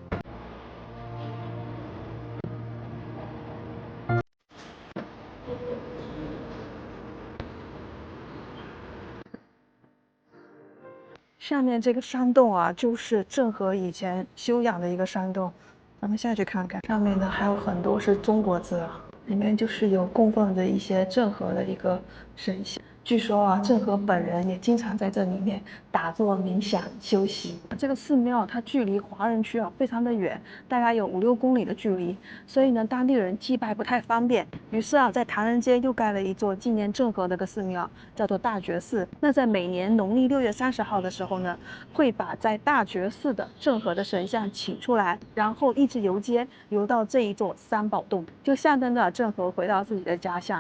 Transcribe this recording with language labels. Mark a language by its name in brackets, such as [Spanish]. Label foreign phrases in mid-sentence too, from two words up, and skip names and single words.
[Chinese] 下面這個山洞啊，就是鄭和以前修養的一個山洞，咱們下去看看。上面呢還有很多是中國字啊，裡面就是有供奉着一些鄭和的一個神像。據說啊，鄭和本人也經常在這裡面打坐冥想休息。這個寺廟它距離華人區啊非常的遠，大概有5-6公里的距離，所以呢當地人祭拜不太方便。於是啊，在唐人街又蓋了一座紀念鄭和的個寺廟，叫做大覺寺。那在每年農曆6月30號的時候呢，會把在大覺寺的鄭和的神像請出來，然後一直遊街遊到這一座三寶洞，就象徵着鄭和回到自己的家鄉。